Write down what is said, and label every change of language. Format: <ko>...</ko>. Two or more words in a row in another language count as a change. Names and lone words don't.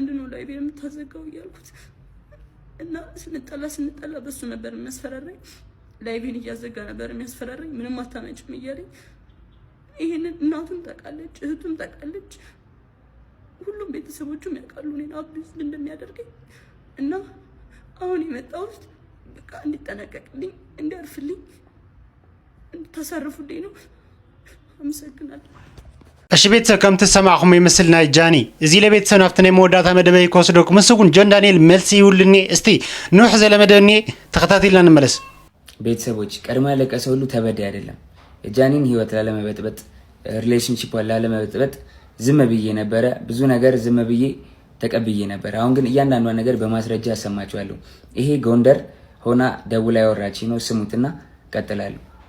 <am>ነው ላይቬን የምታዘጋው እያልኩት እና ስንጣላ በሱ ነበር የሚያስፈራራኝ ላይቬን እያዘጋ ነበር የሚያስፈራራኝ ምንም አታመጭም እያለኝ ይሄንን እናቱም ታውቃለች እህቱም ታውቃለች ሁሉም ቤተሰቦቹም ያውቃሉ እኔን አብዩዝ እንደሚያደርገኝ እና አሁን የመጣሁት በቃ እንዲጠነቀቅልኝ እንዲያርፍልኝ እንድታሳርፉልኝ ነው አመሰግናለሁ</am> <ti>እሺ ቤተሰብ ከም ትሰማዕኹም ይመስል ናይ ጃኒ እዚ ለቤተሰብ ናፍቲ ናይ መወዳእታ መደበይ ከወስደኩም ምስጉን ጆን ዳንኤል መልሲ ይውልኒ እስቲ ኑሕ ዘለመደኒ ተከታተልና እንመለስ።</ti> <am>ቤተሰቦች ቀድሞ ያለቀሰ ሁሉ ተበዳይ አይደለም። የጃኒን ህይወት ላለመበጥበጥ ሪሌሽንሺፕ ላለመበጥበጥ ዝም ብዬ ነበረ። ብዙ ነገር ዝም ብዬ ተቀብዬ ነበር። አሁን ግን እያንዳንዷ ነገር በማስረጃ ያሰማችኋለሁ። ይሄ ጎንደር ሆና ደውላ ያወራች ነው። ስሙትና ቀጥላለሁ።</am>